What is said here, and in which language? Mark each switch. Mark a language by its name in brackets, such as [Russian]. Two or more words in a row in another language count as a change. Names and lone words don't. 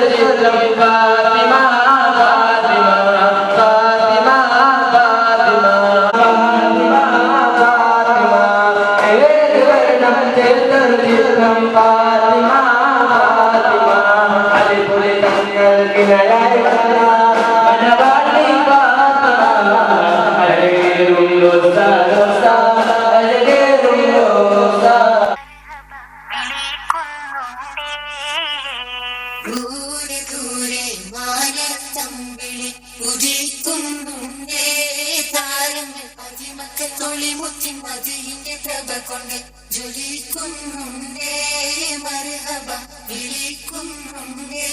[Tamil] சித்தம் பாத்திமா பாத்திமா பாத்திமா பாத்திமா பாத்திமா பாத்திமா ஏது வல்லம் தேர்ந்தொரு சித்தம் பாத்திமா பாத்திமா அலிபுலி தங்கள் கிளையாய் மனவாட்டி பாத்திமா அழகேறும் ரோசா ரோசா அழகேறும் ரோசா [Malayalam] ദൂരെ ദൂരെ മാനത്തമ്പിളി ഉദിക്കുന്നുണ്ടേ താരങ്ങൾ അതിമക്കത്തൊളി മുത്തി മതിയിന്റെ പ്രഭ കൊണ്ട് ജ്വലിക്കുന്നുണ്ടേ മർഹബ വിളിക്കുന്നുണ്ടേ